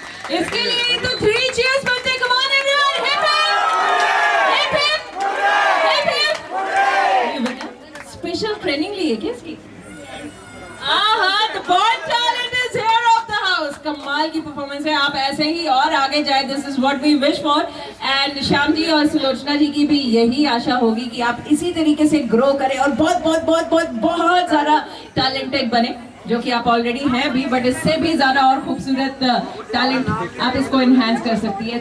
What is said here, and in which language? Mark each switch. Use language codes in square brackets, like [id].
[hi] इसके लिए तो [en] 3 cheers [hi] बनते। [en] Come on everyone, hip hip, hip hip, hip hip। [hi] Special training ली है क्या इसकी? [en] हाँ, the born talent is here of the house। [hi] कमाल की परफॉर्मेंस है, आप ऐसे ही और आगे जाए, [en] this is what we wish for। [hi] And Shyam ji और सुलोचना जी की भी यही आशा होगी कि आप इसी तरीके से ग्रो करें और बहुत बहुत बहुत बहुत बहुत ज़्यादा टैलेंटेड बने, जो कि आप ऑलरेडी हैं भी, बट इससे भी ज्यादा और खूबसूरत टैलेंट आप इसको एनहांस कर सकती है।